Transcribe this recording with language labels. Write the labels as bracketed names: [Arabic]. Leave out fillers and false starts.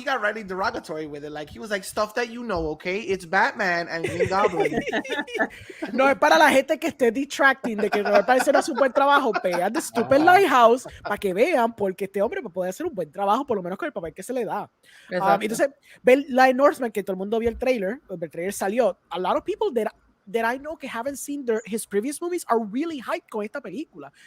[English] He got really derogatory with it. Like he was like stuff that you know, okay? It's Batman and Green Goblin. [Spanish] No, es para la gente que esté detracting de que no parece no hace un buen trabajo. Vean The Stupid Lighthouse para que vean porque este hombre puede hacer un buen trabajo por lo menos con el papel que se le da. Entonces, ver la de Northman, que todo el mundo vio el trailer salió. [English] A lot of people that I know que haven't seen his previous movies are really hyped [Spanish] con esta película.